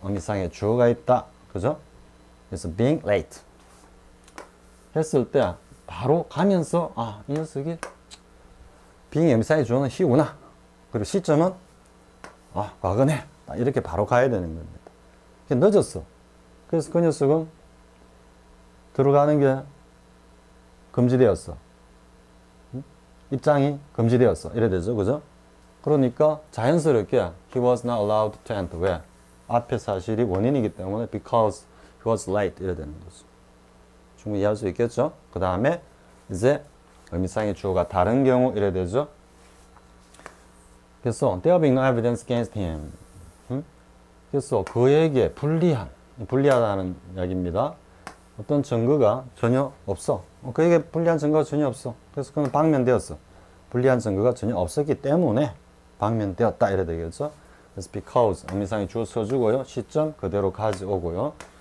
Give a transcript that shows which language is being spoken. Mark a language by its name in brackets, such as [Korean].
[Korean] 의미상의 주어가 있다. 그죠? 그래서 [English] being late [Korean] 했을 때 바로 가면서 이 녀석이 being 의미상의 주어는 he구나. 그리고 시점은 과거네. 이렇게 바로 가야 되는 겁니다. 늦었어. 그래서 그 녀석은 들어가는 게 금지되었어. 입장이 금지되었어. 이래 되죠. 그죠? 그러니까 자연스럽게 [English] he was not allowed to enter. [Korean] 왜? 앞에 사실이 원인이기 때문에 [English] because he was late [Korean] 이래 되는 거죠. 충분히 이해할 수 있겠죠? 그 다음에 이제 의미상의 주어가 다른 경우 이래 되죠. 그래서 [English] there being no evidence against him. [Korean] 그래서 그에게 불리하다는 이야기입니다. 어떤 증거가 전혀 없어. 그에게 불리한 증거가 전혀 없어. 그래서 그는 방면되었어. 불리한 증거가 전혀 없었기 때문에 방면되었다 이래 되겠죠. 그래서 because 의미상의 주어 써주고요. 시점 그대로 가져오고요.